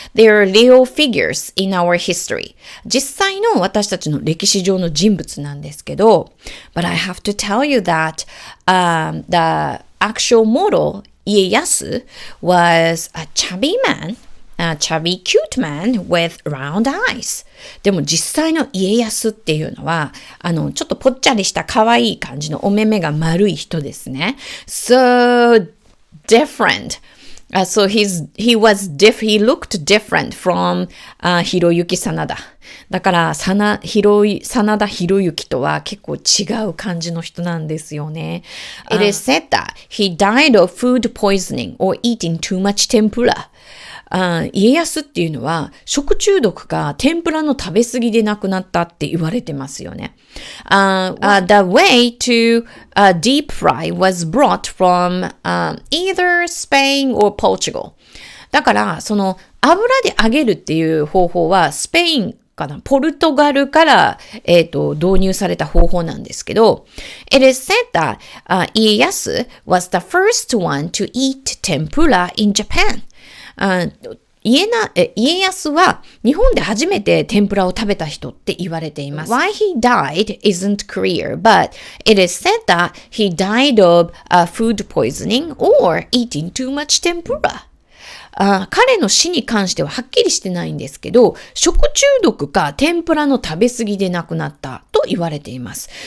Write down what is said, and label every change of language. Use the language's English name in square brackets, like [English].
[English] They are real figures in our history. [Japanese] 実際の私たちの歴史上の人物なんですけど、 [English] But I have to tell you that the actual model, 家康 was a chubby man.A chubby cute man with round eyes. [Japanese] でも実際の家康っていうのは、ちょっとぽっちゃりした可愛い感じのお目目が丸い人ですね。 [English] So different. So he looked different from Hiroyuki Sanada. [Japanese] だから真田広之とは結構違う感じの人なんですよね。 [English] It is said that he died of food poisoning or eating too much tempura. [Japanese] 家康っていうのは食中毒か天ぷらの食べ過ぎで亡くなったって言われてますよね。 [English] The way to deep fry was brought from either Spain or Portugal. [Japanese] だから油で揚げるっていう方法はスペインかな、ポルトガルから、導入された方法なんですけど、 [English] It is said that, 家康 was the first one to eat tempura in Japan. [Japanese] 家康は日本で初めて天ぷらを食べた人って言われています。 [English] Why he died isn't clear, but it is said that he died of food poisoning or eating too much tempura. [Japanese] 彼の死に関してははっきりしてないんですけど、食中毒か天ぷらの食べ過ぎで亡くなったと言われています。